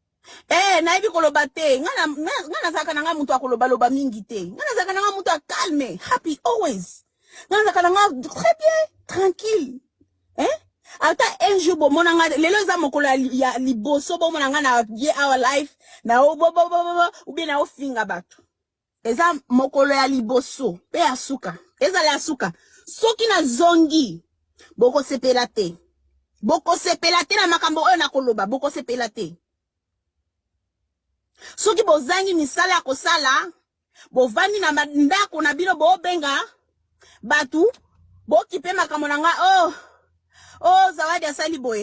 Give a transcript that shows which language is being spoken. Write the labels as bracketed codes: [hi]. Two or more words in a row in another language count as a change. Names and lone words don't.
[ln] naibi koloba te. Ngana zaka nanga mutu akoloba loba mingi te. Ngana zaka nanga mutu calme, [en] happy always. [ln] Ngana zaka nanga [fr] très bien, tranquille. [ln] Ata [fr] un jour [ln] bo monanga lelo za mokolo ya liboso bo monanga na ye [en] our life [ln] na ou bien na ofinga batu. Eza mokolo ya liboso pe asuka. Eza la asuka. Soki na zongi boko sepela te. Boko sepela te na makambo oyo na koloba boko sepela te. Soki bozangi misala ya kosala bovandi na ndako na bino bo benga batu bo kipe makambo nanga oh Zawadi asali boy.